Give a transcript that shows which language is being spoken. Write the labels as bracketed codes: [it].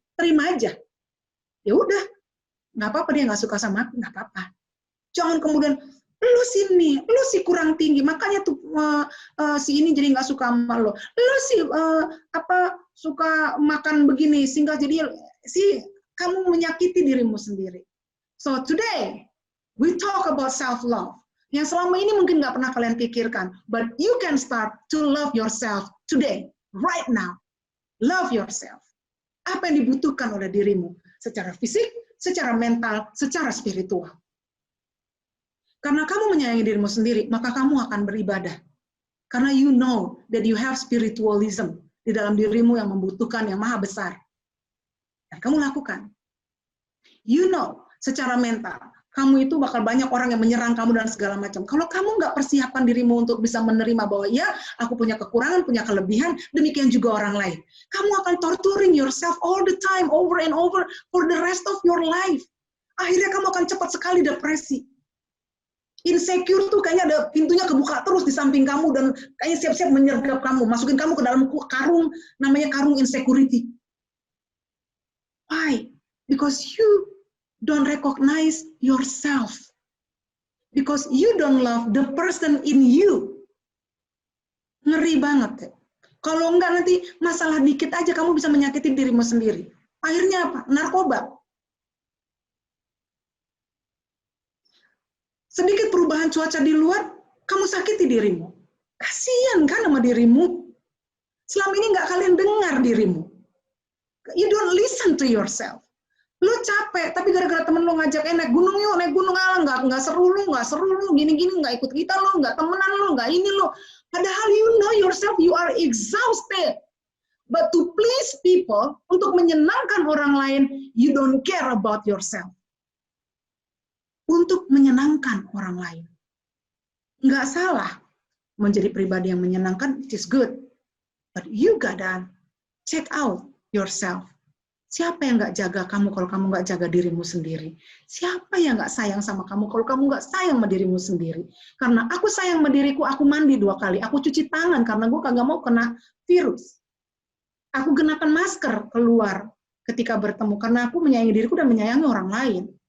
[id] Terima aja. Ya udah, nggak apa-apa dia nggak suka sama aku, nggak apa-apa. Jangan kemudian lu sih kurang tinggi, makanya tuh si ini jadi nggak suka sama lo. Lu sih suka makan begini, sehingga jadi kamu menyakiti dirimu sendiri. [en] So today we talk about self-love. [id] Yang selama ini mungkin nggak pernah kalian pikirkan, [en] but you can start to love yourself today, right now. Love yourself. [id] Apa yang dibutuhkan oleh dirimu, secara fisik, secara mental, secara spiritual. Karena kamu menyayangi dirimu sendiri, maka kamu akan beribadah. Karena [en] you know that you have spiritualism [id] di dalam dirimu yang membutuhkan yang maha besar. Dan kamu lakukan. [en] You know, [id] secara mental, kamu itu bakal banyak orang yang menyerang kamu dan segala macam. Kalau kamu nggak persiapkan dirimu untuk bisa menerima bahwa ya, aku punya kekurangan, punya kelebihan, demikian juga orang lain. Kamu akan [en] torturing yourself all the time, over and over, for the rest of your life. [id] Akhirnya kamu akan cepat sekali depresi. Insecure tuh kayaknya ada pintunya kebuka terus di samping kamu dan kayaknya siap-siap menyergap kamu, masukin kamu ke dalam karung, namanya karung insecurity. [en] Why? Because you don't recognize yourself. Because you don't love the person in you. [id] Ngeri banget. Kalau enggak nanti masalah dikit aja kamu bisa menyakiti dirimu sendiri. Akhirnya apa? Narkoba. Sedikit perubahan cuaca di luar, kamu sakiti dirimu. Kasian kan sama dirimu. Selama ini nggak kalian dengar dirimu. [en] You don't listen to yourself. [id] Lu capek, tapi gara-gara temen lu ngajak naik gunung yuk, naik gunung, nggak seru lu, gini-gini, nggak ikut kita lu, nggak temenan lu, nggak ini lu. Padahal [en] you know yourself, you are exhausted. But to please people, [id] untuk menyenangkan orang lain, [en] you don't care about yourself. [id] Untuk menyenangkan orang lain. Nggak salah menjadi pribadi yang menyenangkan, [en] it is good. But you gotta check out yourself. [id] Siapa yang nggak jaga kamu kalau kamu nggak jaga dirimu sendiri? Siapa yang nggak sayang sama kamu kalau kamu nggak sayang sama dirimu sendiri? Karena aku sayang sama diriku, aku mandi 2 kali. Aku cuci tangan karena gue kagak mau kena virus. Aku gunakan masker keluar ketika bertemu karena aku menyayangi diriku dan menyayangi orang lain.